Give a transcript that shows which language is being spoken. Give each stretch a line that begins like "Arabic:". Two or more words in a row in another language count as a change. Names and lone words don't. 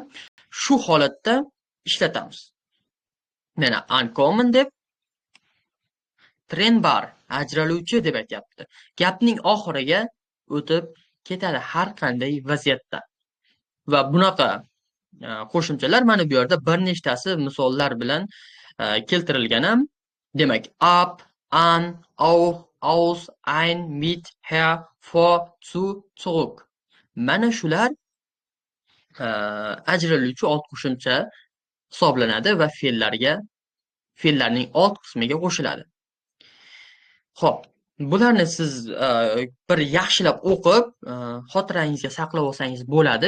Uzbek: Shu holatda ishlatamiz. Mana uncommon deb trennbar ajraluvchi deb aytyapti. Gapning oxiriga o'tib ketadi har qanday vaziyatda. Va bunaqa qo'shimchalar mana bu yerda bir nechtasi misollar bilan keltirilgan ham. Demak,
German: ab, an, auch, aus, ein, mit, her, vor, zu, zurück.
Uzbek: Mana shular ajraluvchi old qo'shimcha hisoblanadi va fe'llarning old qismiga qo'shiladi. Xo'p, bularni siz bir yaxshilab o'qib, xotirangizga saqlab olsangiz bo'ladi.